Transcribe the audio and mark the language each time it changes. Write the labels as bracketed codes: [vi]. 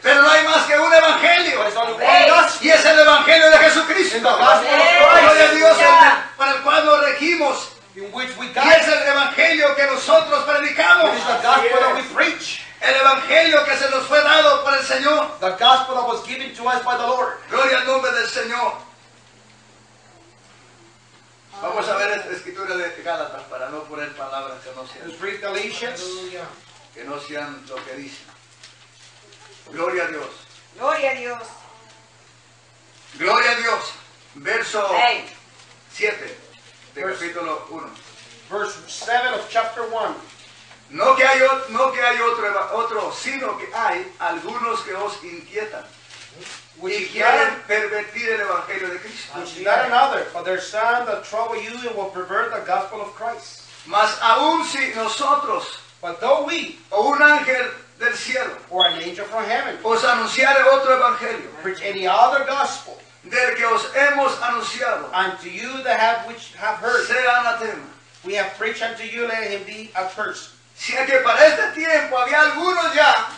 [es] Pero no hay más que un evangelio. [en] But it's [es] y es el evangelio de Jesucristo. [en] The gospel of Christ. [es] Gloria a Dios, yeah. Para el cual nos regimos. [en] In which we [es] y es el evangelio que nosotros predicamos. [en] It's the gospel that we preach. [es] El evangelio que se nos fue dado por el Señor. [en] The gospel that was given to us by the Lord. [es] Gloria al nombre del Señor. Vamos a ver la escritura de Gálatas para no poner palabras que no sean. [en] Let's read Galatians. [es] Que no sean lo que dicen. Gloria a Dios. Gloria a Dios. Gloria a Dios. Verso hey. 7 de verse, capítulo 1. [en] Verse 7 of chapter 1. [es] No que hay otro, sino que hay algunos que os inquietan [en] which [es] y quieren pervertir el evangelio de Cristo. [en] Which not another, but there's some that trouble you and will pervert the gospel of Christ. [es] Mas aún si nosotros, [en] but though we, [es] o un ángel del cielo, [en] or an angel from heaven, [es] os anunciare otro evangelio, [en] preach any other gospel, [es] del que os hemos anunciado, [en] unto you that have which have heard, [es] sea anatema. [en] We have preached unto you, let him be accursed. [es] Si es que para este tiempo había algunos ya,